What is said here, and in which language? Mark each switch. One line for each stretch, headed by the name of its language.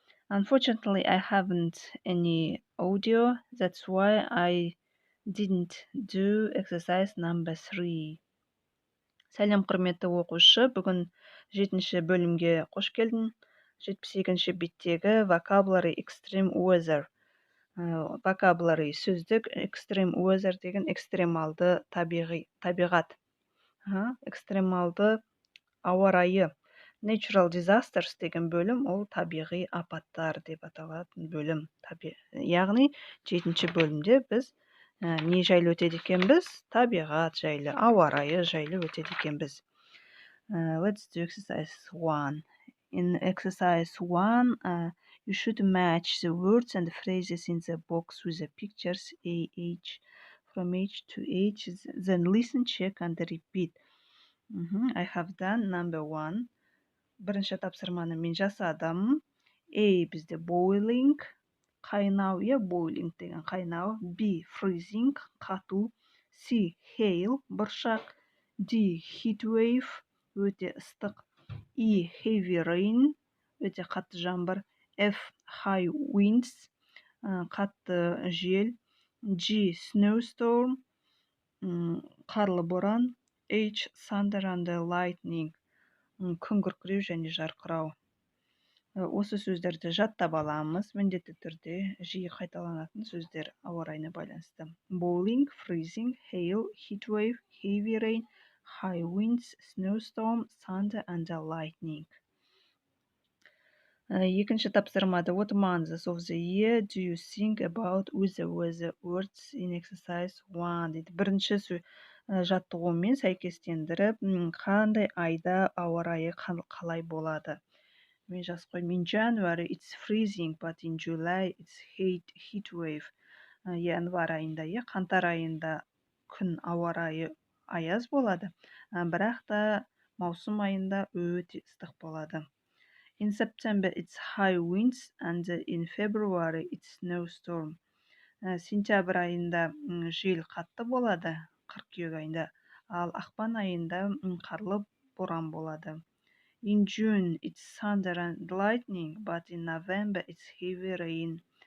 English: Unfortunately, I haven't any audio. That's why I didn't do exercise number 3.
Kazakh: Сәлем құрметті оқушы, бүгін 7-ші бөлімге қош келдің. 72-ші беттегі
English: vocabulary extreme weather.
Kazakh: Vocabulary сөздік extreme weather деген экстремалды табиғат. Экстремалды ауа райы. Natural disasters деген бөлім ол табиғи апаттар деп аталатын бөлім. Яғни 7-ші бөлімде біз не жайлы өтеді екенбіз? Табиғат жайлы, ауа райы жайлы өтеді екенбіз.
English: Let's do exercise 1. In exercise 1, you should match the words and phrases in the box with the pictures from H to H. Then listen, check and repeat. I have done number 1.
Kazakh: Бірінші тапсырманы мен жасадым. A бізде boiling, қайнау, boiling деген қайнау. B freezing, қату. C hail, бұршақ. D heat wave, өте ыстық. E heavy rain, өте қатты жаңбыр. F high winds, қатты жел. G snowstorm, қарлы боран. H thunder and lightning, күн күркіреу және жарқырау. Осы сөздерді жаттап аламыз. Міндетті түрде жиі қайталанатын сөздер ауа райына байланысты.
English: Boiling, freezing, hail, heat wave, heavy rain, high winds, snowstorm, thunder and lightning.
Kazakh: Екінші тапсырмада
English: what months of the year do you think about with the weather words in exercise 1
Kazakh: дейді. Бірінші жаттығумен сәйкестендіріп, қандай айда ауа райы қалай болады. Мен жазып қойдым.
English: In January it's freezing, but in July it's heat wave.
Kazakh: Январь айында, қаңтар айында күн ауа райы аяз болады, бірақ та маусым айында өте ыстық болады.
English: In September it's high winds and in February it's snowstorm.
Kazakh: Сентябрь айында жел қатты болады, қыркүйек айында, ал ақпан айында қарлы боран болады.
English: In June it's thunder and lightning, but in November it's heavy rain.